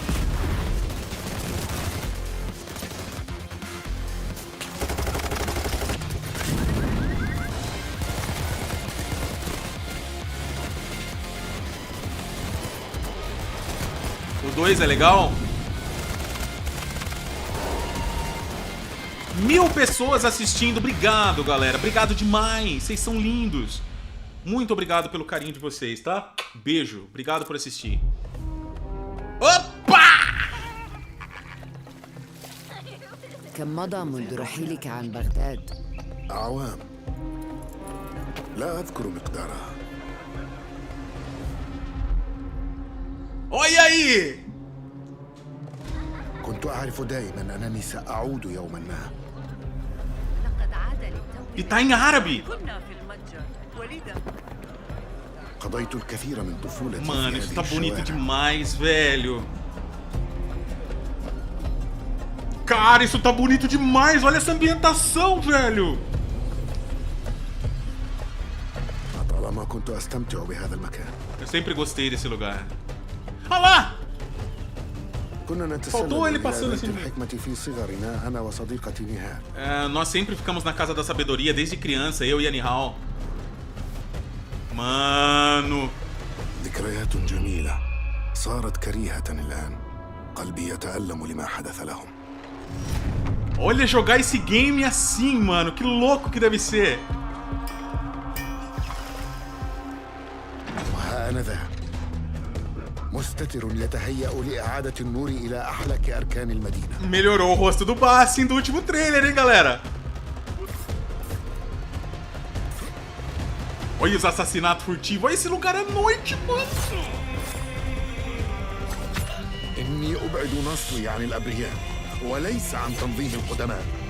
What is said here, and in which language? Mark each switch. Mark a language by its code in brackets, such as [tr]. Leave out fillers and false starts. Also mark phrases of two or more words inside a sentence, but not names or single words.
[pt] O 2 é legal? 1000 pessoas assistindo, obrigado, galera. Obrigado demais, vocês são lindos. Muito obrigado pelo carinho de vocês, tá? Beijo, obrigado por assistir. Opa! [ar] كم مضى منذ رحيلك عن بغداد؟ أعوام لا أذكر مقدارها. [pt] Olha aí! [ar] كنت أعرف دائما أنني سأعود يوما ما. [pt] E tá em árabe. [ar] قضيت الكثير من طفولتي. [pt] Mano, isso tá bonito demais, velho. Cara, isso tá bonito demais. Olha essa ambientação, velho. [ar] طالما كنت أستمتع بهذا المكان. [pt] Eu sempre gostei desse lugar. Olha lá! Faltou ele passando assim. Nós sempre ficamos na casa da sabedoria desde criança, eu e a Nihal. Mano. [ar] ذكريات جميلة صارت كريهة الآن. قلبي يتألم لما حدث لهم. [pt] Olha jogar esse game assim, mano. Que louco que deve ser. [ar] وها أنا ذا مستتر يتهيأ لإعادة النور إلى أحلك أركان المدينة. [pt] Melhorou o rosto do Bassin do último trailer, hein, galera? Olha os assassinatos furtivos. Olha esse lugar à noite, mano. [ar] إني أبعد نصري عن الأبرياء وليس عن تنظيم القدماء.